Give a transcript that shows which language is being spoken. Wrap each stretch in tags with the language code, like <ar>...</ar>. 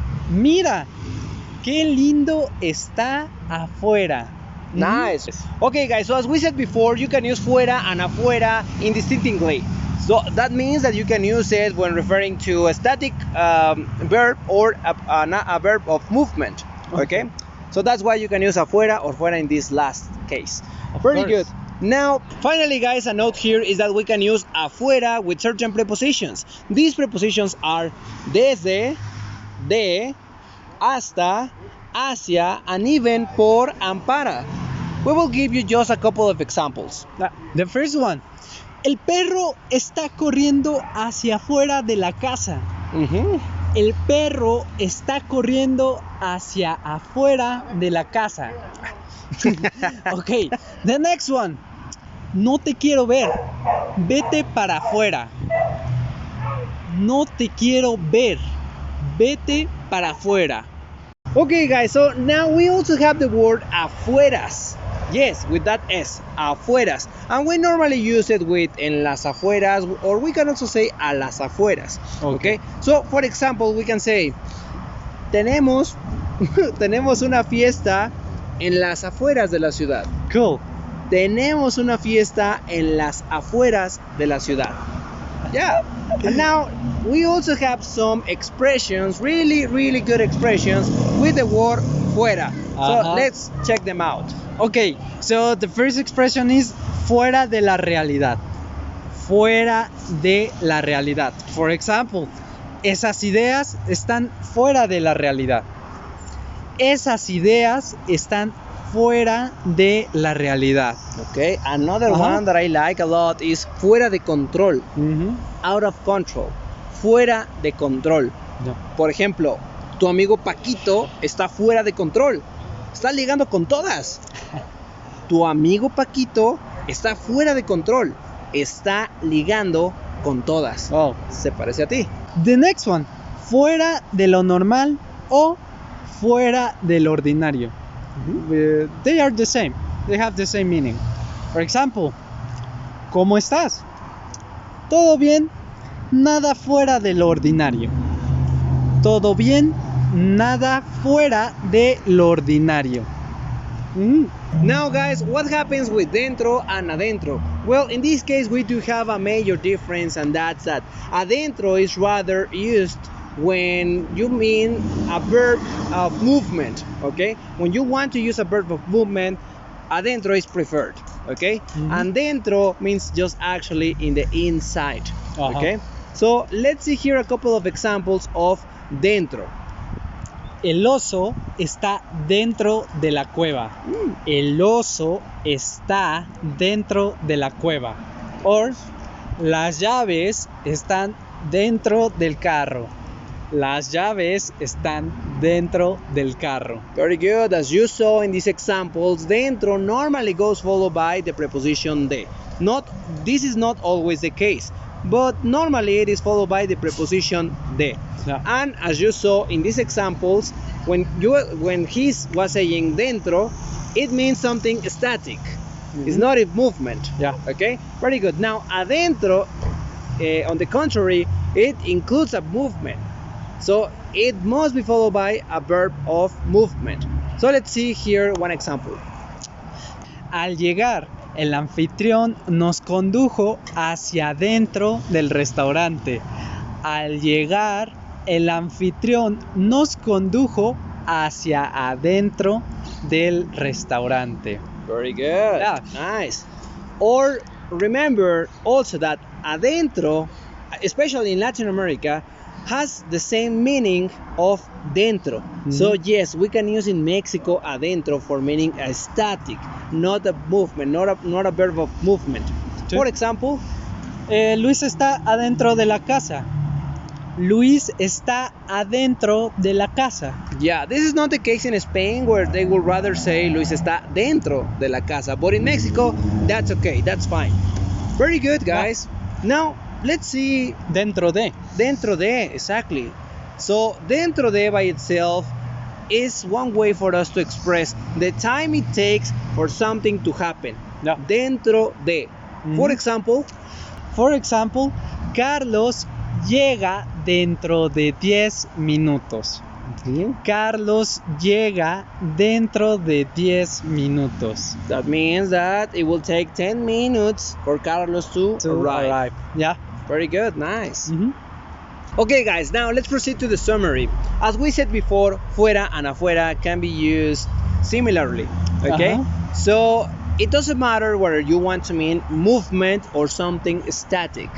<es>Mira, qué lindo está afuera.</es> <en>Nice. Okay, guys. So as we said before, you can use fuera and afuera indistinctly. So that means that you can use it when referring to a static verb or a verb of movement. Okay. So that's why you can use afuera or fuera in this last case. Pretty good. Now, finally, guys, a note here is that we can use afuera with certain prepositions. These prepositions are desde, de, hasta, hacia, and even por and para. We will give you just a couple of examples. The first one.</en> <es>El perro está corriendo hacia afuera de la casa. El perro está corriendo hacia afuera de la casa.</es> <en>Okay, the next one.</en> <es>No te quiero ver. Vete para afuera. No te quiero ver. Vete para afuera.</es> <en>Okay, guys, so now we also have the word afueras. Yes, with that S, afueras. And we normally use it with</en> <es>en las afueras,</es> <en>or we can also say</en> <es>a las afueras.</es> <en>Okay? So, for example, we can say,</en> <es>tenemos una fiesta en las afueras de la ciudad.</es> <en>Cool.</en> <es>Tenemos una fiesta en las afueras de la ciudad.</es> <en>Yeah. And now we also have some expressions, really good expressions with the word fuera. So let's check them out. Okay, so the first expression is</en> <es>fuera de la realidad. Fuera de la realidad.</es> <en>For example,</en> <es>esas ideas están fuera de la realidad. Esas ideas están fuera de la realidad.</es> <en>Okay, another Ajá. one that I like a lot is</en> <es>fuera de control. Ujú.</es> <en>Out of control.</en> <es>Fuera de control. Ya. Por ejemplo, tu amigo Paquito está fuera de control. Está ligando con todas. Tu amigo Paquito está fuera de control. Está ligando con todas. Oh. Se parece a ti.</es> <en>The next one,</en> <es>fuera de lo normal o fuera del ordinario.</es> <en>They are the same. They have the same meaning. For example,</en> <es>¿cómo estás? ¿Todo bien? Nada fuera de lo ordinario. ¿Todo bien? Nada fuera de lo ordinario.</es> <en>Now guys, what happens with dentro and adentro? Well, in this case we do have a major difference, and that's that adentro is rather used when you mean a verb of movement, okay? When you want to use a verb of movement, adentro is preferred, okay? And dentro means just actually in the inside, okay? So let's see here a couple of examples of dentro.</en> <es>El oso está dentro de la cueva. El oso está dentro de la cueva. Or, las llaves están dentro del carro. Las llaves están dentro del carro.</es> <en>Very good. As you saw in these examples, dentro normally goes followed by the preposition de. This is not always the case, but normally it is followed by the preposition de. Yeah. And as you saw in these examples, when he was saying dentro, it means something static. It's not a movement. Yeah. Okay. Very good. Now adentro, on the contrary, it includes a movement. So it must be followed by a verb of movement. So let's see here one example.</en> <es>Al llegar, el anfitrión nos condujo hacia adentro del restaurante. Al llegar, el anfitrión nos condujo hacia adentro del restaurante.</es> <en>Very good. Yeah. Nice. Or remember also that adentro, especially in Latin America, has the same meaning of dentro. So yes, we can use in Mexico adentro for meaning a static, not a movement, not a verb of movement.</en> <es>Sí.</es> <en>For example,</en> <es>Luis está adentro de la casa. Luis está adentro de la casa.</es> <en>yeah, this is not the case in Spain, where they would rather say</en> <es>Luis está dentro de la casa.</es> <en>But in Mexico, that's okay, that's fine. Very good, guys. Now, let's see</en> <es>Dentro de. dentro de,</es> <en>exactly. So, dentro de by itself is one way for us to express the time it takes for something to happen. Yeah. Dentro de. For example, For example,</en> <es>Carlos llega dentro de 10 minutos. Carlos llega dentro de 10 minutos.</es> <en>that means that it will take 10 minutes for Carlos to arrive. Yeah. Very good, nice. Okay, guys, now let's proceed to the summary. As we said before, fuera and afuera can be used similarly. Okay, so it doesn't matter whether you want to mean movement or something static.</en>